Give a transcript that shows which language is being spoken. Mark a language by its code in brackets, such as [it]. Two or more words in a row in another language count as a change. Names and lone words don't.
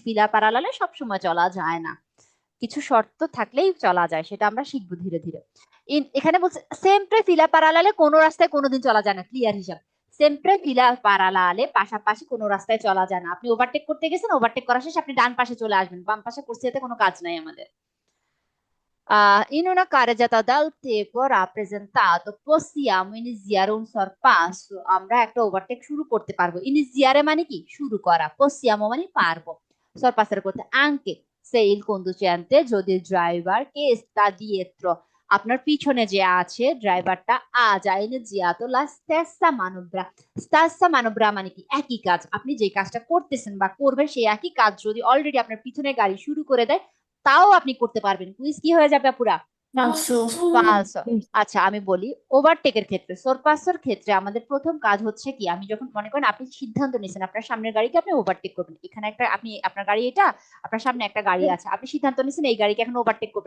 [it] file parallele [bn] সব সময় চলা যায় না, কিছু শর্ত থাকলেই চলা যায়, সেটা আমরা শিখবো ধীরে ধীরে। এখানে বলছে [it] sempre file parallele [bn] কোনো রাস্তায় কোনোদিন চলা যায় না, ক্লিয়ার হিসাব। [it] sempre file parallele [bn] পাশাপাশি কোনো রাস্তায় চলা যায় না। আপনি ওভারটেক করতে গেছেন, ওভারটেক করা শেষ, আপনি ডান পাশে চলে আসবেন, বাম পাশে করতে কোনো কাজ নাই আমাদের। [it] In una carreggiata dal tipo rappresentato possiamo iniziare un sorpasso, [bn] আমরা একটা ওভারটেক শুরু করতে পারবো। ইনিজিয়ারে মানে কি? শুরু করা। possiamo মানে পারবো। [it] sorpassare করতে anche se il conducente, [bn] যদি ড্রাইভার কে [it] sta dietro, [bn] আপনার পিছনে যে আছে ড্রাইভারটা [it] ha già iniziato la stessa manovra, stessa manovra [bn] মানে কি? একই কাজ। আপনি যে কাজটা করতেছেন বা করবেন সেই একই কাজ যদি অলরেডি আপনার পিছনে গাড়ি শুরু করে দেয়, তাও আপনি করতে পারবেন। কুইজ কি হয়ে যাবে পুরা? ফালসো ফালসো। আচ্ছা আমি বলি, ওভারটেকের ক্ষেত্রে সোরপাসের ক্ষেত্রে আমাদের প্রথম কাজ হচ্ছে কি, আমি যখন মনে করেন আপনি সিদ্ধান্ত নিয়েছেন আপনার সামনের গাড়িকে আপনি ওভারটেক করবেন, এখানে একটা আপনি আপনার গাড়ি এটা, আপনার সামনে একটা গাড়ি আছে, আপনি সিদ্ধান্ত নিয়েছেন এই গাড়িকে এখন ওভারটেক করবেন।